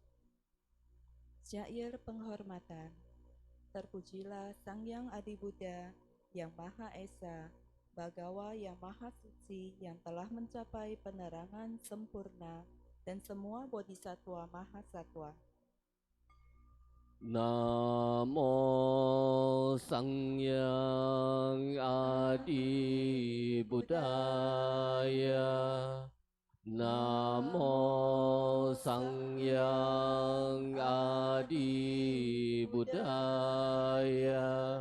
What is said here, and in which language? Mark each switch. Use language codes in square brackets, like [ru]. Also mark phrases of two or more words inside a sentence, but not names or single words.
[id] Syair penghormatan. Terpujilah Sang Yang Adi Buddha yang Maha Esa, Bhagawa yang Maha Suci yang telah mencapai penerangan sempurna dan semua bodhisattva mahasatwa. [pi] Namo Sangyang Adi Buddhaya. Namo Sangyang Adi Buddhaya.